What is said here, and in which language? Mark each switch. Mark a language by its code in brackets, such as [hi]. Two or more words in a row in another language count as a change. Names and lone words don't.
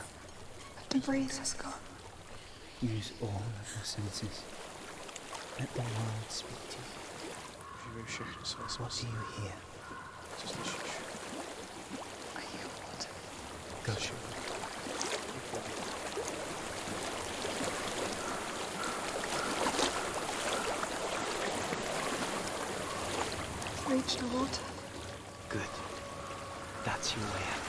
[en] The breeze has gone. Use all of your senses. Let the world speak to you. [cs] Užívej všechny své [en] What do [cs] smysly. [en] you hear? [cs] Co slyšíš? [en] I hear water. Go. I've reached the water. Good. That's your way out.